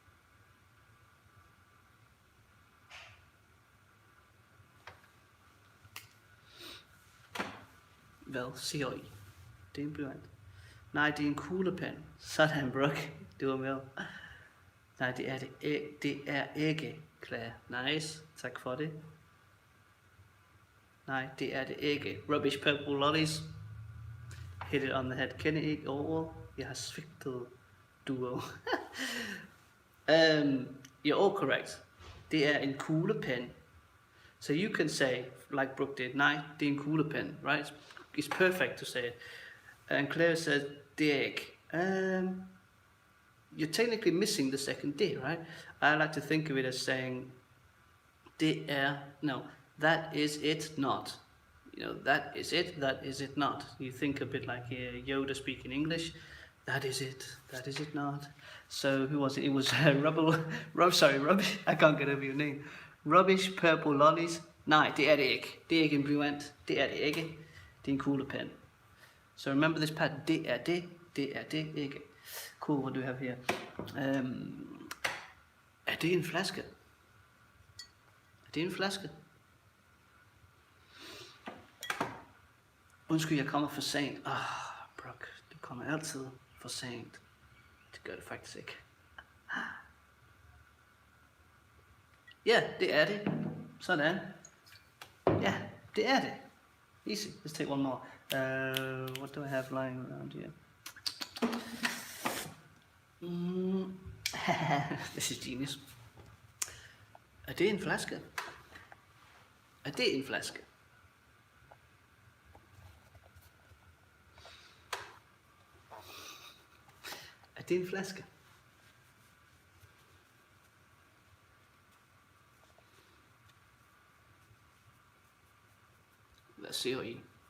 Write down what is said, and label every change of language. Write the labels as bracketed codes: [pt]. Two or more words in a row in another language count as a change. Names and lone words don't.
[da] Hvad siger I? Det er en blyant. Nej, det er en kuglepen. Sådan, Brooke. Du var med. Nej, det er det. Det er ikke, Claire. Nice. Tak for det. Nej, det er det ikke. [en] Rubbish purple lollies. Hit it on the head. [da] Kender I ikke over? Jeg har svigtet duo. [en] You're all correct. [da] Det er en kuglepen. [en] So you can say, like Brooke did, [da] nej, det er en kuglepen, [en] right? It's perfect to say it. And Claire said, [da] det er ikke. [en] You're technically missing the second D, right? I like to think of it as saying, [da] det er, [en] no, that is it not. You know, that is it, that is it not. You think a bit like Yoda speaking English. That is it not. So who was it? It was Rubbish, I can't get over your name. Rubbish purple lollies. [da] Nej, det er det ikke. Det er ikke en blyant. Det er det ikke. Det er en kuglepen. [en] So remember this pattern. [da] Det er det. Det er det ikke. [en] Cool, what do we have here? [da] Er det en flaske? Er det en flaske? Undskyld, jeg kommer for sent. Brooke, du kommer altid for sent. Det gør det faktisk ikke. Ja, det er det. Sådan. Ja, det er det. [en] Easy. Let's take one more. What do I have lying around here? This is genius. [da] Er det en flaske? Er det en flaske? Er det en flaske? Hvad siger I?